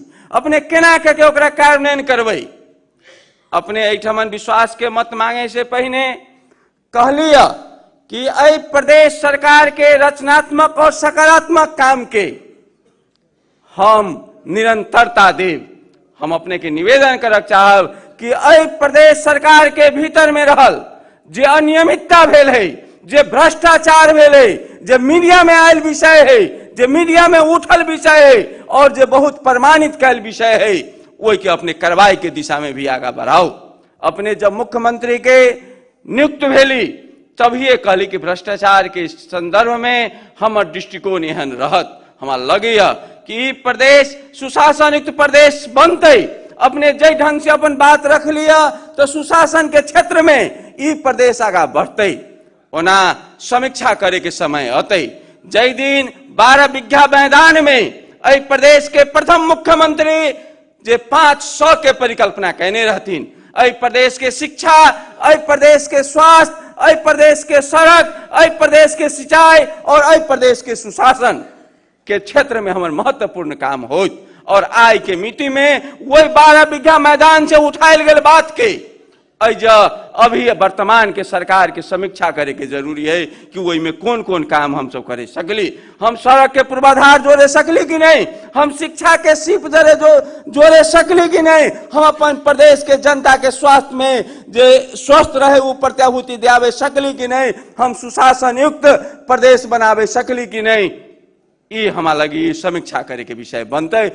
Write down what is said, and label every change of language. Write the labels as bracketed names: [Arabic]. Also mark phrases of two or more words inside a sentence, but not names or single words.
[Maithili] अपने केना के ओकरा कार्यान्वयन करबै? अपने एहिठमन विश्वास के मत मांगे से पहले कहलिय कि एहि प्रदेश सरकार के रचनात्मक और सकारात्मक काम के हम निरंतरता देव। हम अपने के निवेदन करक चाहब कि एहि प्रदेश सरकार के भीतर में रहल जे अनियमितता भेल है, जे भ्रष्टाचार भेल है, जे मीडिया में आयल विषय है, जे मीडिया में उठल विषय है और जे बहुत प्रमाणित कैल विषय है, वही के अपने कार्रवाई के दिशा में भी आगा बढ़ाओ। अपने जब मुख्यमंत्री के नियुक्त भेली तभी कहली कि भ्रष्टाचार के संदर्भ में हमर दृष्टिकोण एहन रहत। हमारा लगे कि प्रदेश सुशासन युक्त प्रदेश बनते। अपने जय ढंग से अपन बात रख लिया तो सुशासन के क्षेत्र में ई प्रदेश आगा बढ़ते। ओना समीक्षा करे के समय अते जय दिन 12 बीघा मैदान में एहि प्रदेश के प्रथम मुख्यमंत्री जे 500 के परिकल्पना कहने रहतीन। एहि प्रदेश के शिक्षा, एहि प्रदेश के स्वास्थ्य, एहि प्रदेश के सड़क, एहि प्रदेश के सिंचाई और एहि प्रदेश के सुशासन के क्षेत्र में हमारे महत्वपूर्ण काम हो। और आज के मीटिंग में वही 12 बीघा मैदान से उठायल गए बात के अभी वर्तमान के सरकार के समीक्षा करे के जरूरी है कि वही में कौन कौन काम हम सब करे सकली। हम सड़क के पूर्वाधार जोड़े सकली कि नहीं, हम शिक्षा के सीप जोड़े सकली कि नहीं, हम अपन प्रदेश के जनता के स्वास्थ्य में जे स्वस्थ रहे वो प्रत्याभूति दियावे सकली कि नहीं, हम सुशासन युक्त प्रदेश बनावे सकली कि नहीं, ये हमारा लगी समीक्षा करे के विषय बनते।